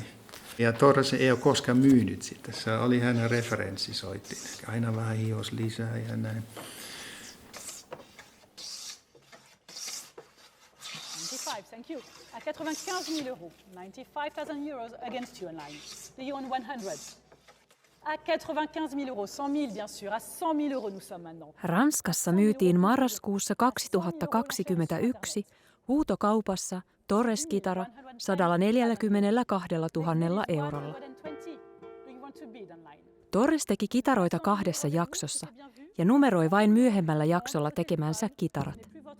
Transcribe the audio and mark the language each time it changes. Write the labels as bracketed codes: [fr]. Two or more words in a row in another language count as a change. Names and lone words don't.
[fi] Ja Torres ei ole koskaan myynyt sitä. Se oli hänen referenssisoittin. Aina vähän hios lisää ja näin. [en] 95, thank you. [fr] À 95 000 €. [en] 95,000 euros against you online. Do you want 100? [fr] À 95 000 €, 100 000 bien sûr. À 100 000 € nous sommes maintenant. [fi] Ranskassa myytiin marraskuussa 2021 huutokaupassa Torres-kitara 142 000 eurolla. Torres teki kitaroita 2 jaksossa ja numeroi vain myöhemmällä jaksolla tekemänsä kitarat.